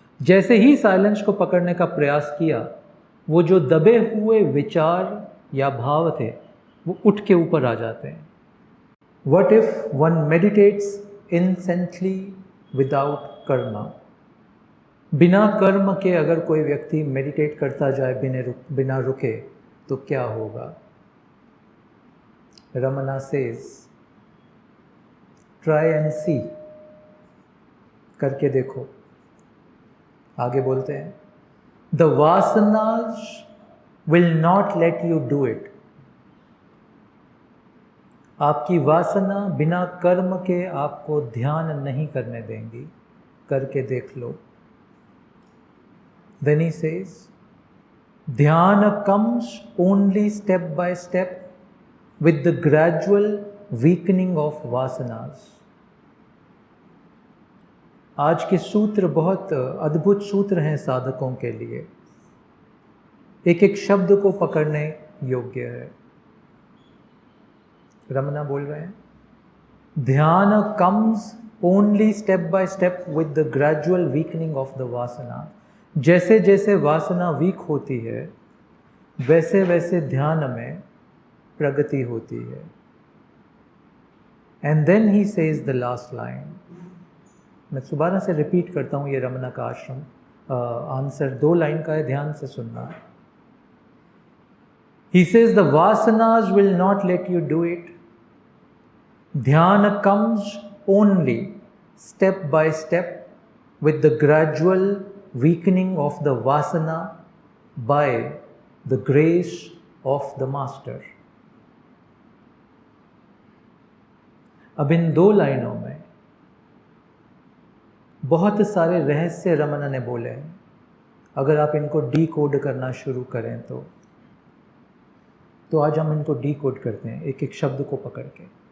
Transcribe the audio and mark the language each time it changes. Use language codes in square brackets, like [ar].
[hi] जैसे ही साइलेंस को पकड़ने का प्रयास किया, वो जो दबे हुए विचार या भाव थे वो उठ के ऊपर आ जाते हैं। [en] What if one meditates incessantly without karma? [hi] बिना कर्म के अगर कोई व्यक्ति मेडिटेट करता जाए बिना रुके तो क्या होगा? [en] Ramana says, try and see, [hi] करके देखो। आगे बोलते हैं, [en] the vasanas will not let you do it. [hi] आपकी वासना बिना कर्म के आपको ध्यान नहीं करने देंगी, करके देख लो। [en] Then he says, dhyana comes only step by step with the gradual weakening of vasanas. [hi] आज के सूत्र बहुत अद्भुत सूत्र हैं साधकों के लिए, एक एक शब्द को पकड़ने योग्य है। [en] Ramana [hi] बोल रहे हैं, [en] Dhyana comes only step by step with the gradual weakening of the vasana. [hi] जैसे जैसे वासना वीक होती है, वैसे वैसे ध्यान में प्रगति होती है। [en] And then he says the last line. [hi] मैं दोबारा से रिपीट करता हूँ, ये रमना का आश्रम आंसर 2 लाइन का है, ध्यान से सुनना। [en] He says the vasanas will not let you do it. Dhyana comes only step by step with the gradual weakening of the vasana by the grace of the master. [hi] अब इन 2 लाइनों में बहुत सारे रहस्य रमना ने बोले हैं। अगर आप इनको डीकोड करना शुरू करें तो आज हम इनको डीकोड करते हैं, एक एक शब्द को पकड़ के।